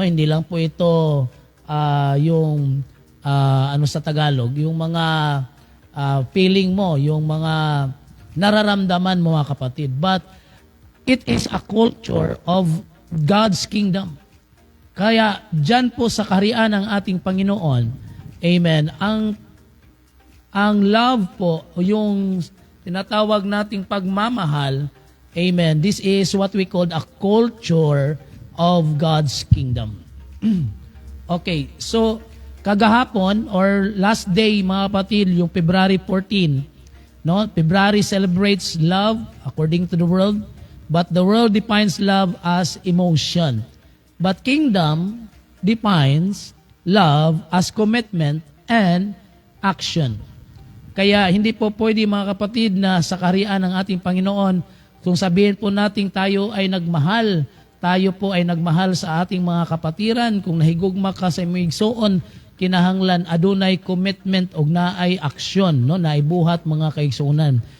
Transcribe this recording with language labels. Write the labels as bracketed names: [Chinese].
[Filipino] Hindi lang po ito yung ano sa Tagalog, yung mga feeling mo, yung mga nararamdaman mo mga kapatid. [English] But it is a culture of God's kingdom. [Filipino] Kaya dyan po sa kaharian ng ating Panginoon, amen, ang love po, yung tinatawag nating pagmamahal, amen, [English] this is what we call a culture of God's kingdom. [Filipino] Okay, so kagahapon or last day mga kapatid, yung February 14, no? [English] February celebrates love according to the world, but the world defines love as emotion. But kingdom defines love as commitment and action. [Filipino] Kaya hindi po pwede mga kapatid na sa kaharian ng ating Panginoon, kung sabihin po natin tayo ay nagmahal, tayo po ay nagmahal sa ating mga kapatiran, [Cebuano] kung nahigugma ka sa imigsoon, kinahanglan adunay commitment og naay aksyon, no, naibuhat mga kaigsunan.